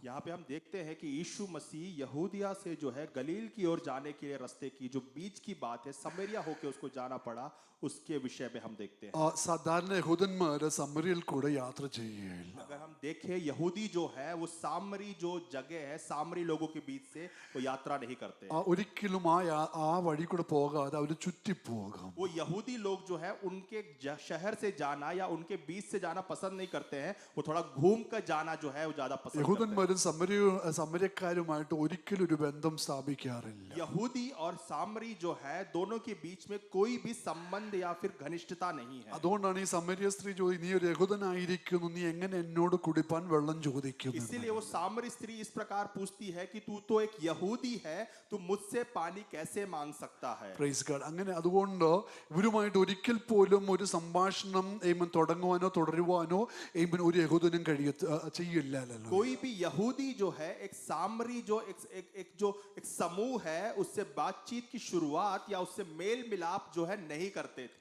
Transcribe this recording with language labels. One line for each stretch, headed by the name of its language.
Hindi: यहाँ पे हम देखते हैं कि यीशु मसीह यहूदिया से जो है गलील की ओर जाने के रास्ते की जो बीच की बात है, समरिया होके उसको जाना पड़ा, उसके विषय में हम देखते हैं।
Malayalam: സാധാരണ യഹൂദന്മാര് സമരിയയിൽ കൂടെ യാത്ര ചെയ്യുകയില്ല.
Hindi: अगर हम देखें यहूदी जो है वो सामरी जो जगह है, सामरी लोगों के बीच से वो यात्रा नहीं करते।
Malayalam: ഒരിക്കലും ആ വഴി കൂടെ പോകാതെ അവര് ചുറ്റിപ്പോകും.
Hindi: वो यहूदी लोग जो है उनके शहर से जाना या उनके बीच से जाना पसंद नहीं करते हैं, वो थोड़ा घूम कर जाना जो है वो ज्यादा पसंद करते हैं।
Malayalam: യഹൂദന്മാരും സമര്യക്കാരുമായിട്ട് ഒരിക്കലും ഒരു ബന്ധം സ്ഥാപിക്കാറില്ല.
Hindi: यहूदी और सामरी जो है दोनों के बीच में कोई भी संबंध या फिर घनिष्ठता नहीं है।
Malayalam: അതുകൊണ്ടാണ് ഈ സമരിയ സ്ത്രീ ചോദിക്കുന്നത്, നീ ഒരു യഹൂദനായിരിക്കുന്നു, നീ എങ്ങനെ എന്നോട് കുടിപ്പാൻ വെള്ളം ചോദിക്കുന്നു?
Hindi: इसीलिए वो सामरी स्त्री इस प्रकार पूछती है कि तू तो एक यहूदी है, तू मुझसे पानी कैसे मांग सकता है?
English: Praise god.
Malayalam: അങ്ങനെ അതുകൊണ്ട് ഇവരുമായിട്ട് ഒരിക്കൽ പോലും ഒരു സംഭാഷണം തുടങ്ങുവാനോ തുടരുവാനോ ഒരു യഹൂദനും ചെയ്യില്ല.
Hindi: कोई भी यहूदी जो है एक सामरी जो एक समूह है उससे बातचीत की शुरुआत या उससे मेल मिलाप जो है नहीं करते थे।